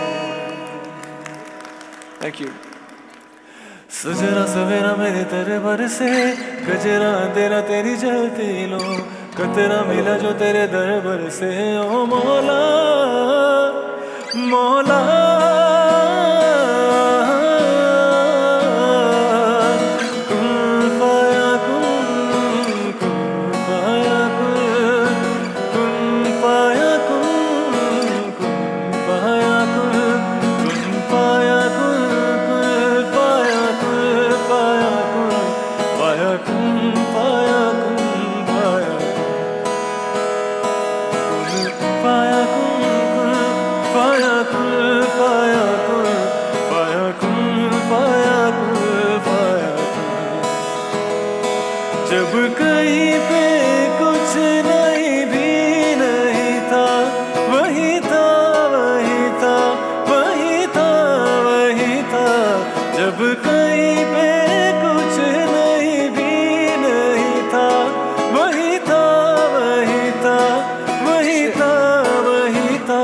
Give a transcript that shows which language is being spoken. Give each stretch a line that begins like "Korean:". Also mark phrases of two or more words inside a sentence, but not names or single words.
English: Thank you.
Hindi: सजरा सवेरा मेरे तेरे बरसे, गजरा तेरा तेरी जलती लो, कतरा मिला जो तेरे दरबार से। ओ मौला मौला,
Arabic: كن فيا كن، كن فيا كن، كن فيا كن، كن فيا كن، كن فيا كن، كن فيا كن، فيا كن، فيا كن، فيا كن، فيا فيا كن، فيا كن، فيا كن، فيا كن، فيا كن، فيا كن.
Hindi: जब कहीं पे कुछ नहीं भी नहीं था, वही था, वही था, वही था, वही था। जब कहीं पे कुछ नहीं भी नहीं था, वही था, वही था, वही था, वही था।